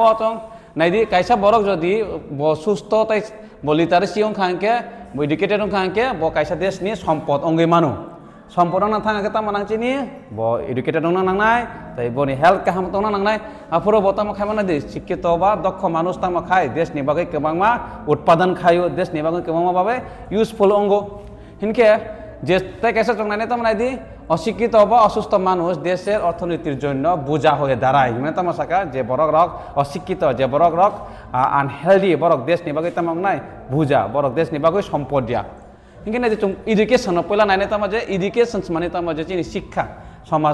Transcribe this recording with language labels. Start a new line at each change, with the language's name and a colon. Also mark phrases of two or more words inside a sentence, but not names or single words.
Kok Borok: o chong nai di kaisa borok jodi bo susto tai bo literacy ong khangke bo educated ong khangke bo kaisa desh ni sampod ongoi manu sampod ona thangke ta manang chini bo educated ona nangnai tai bo ni health kaham tona nangnai apuro bo tama khaimana de শিক্ষিত ba dokho manush tama khai desh ni bagoi kebangma utpadan khayo desh ni bagoi kebangma babe useful ongo hinke যে তাই কাছে চংনাই
Bangla: তো মানে দি অশিক্ষিত বা অসুস্থ মানুষ দেশের অর্থনীতির জন্য বোঝা হয়ে দাঁড়ায়
Kok Borok: মানে তামাশাকা যে বড়ক রক অশিক্ষিত যে বড়ক রক আনহেলদি বড়ক দেশ নিবাগৈ তামাক নাই বুঝা বড়ক দেশ নিবাগৈ সম্পদ দিয়া কিন্তু যে এডুকেশন পয়লা নাইনে তামা যে এডুকেশন মানে তামা যে চিনি
Bangla: শিক্ষা সমাজ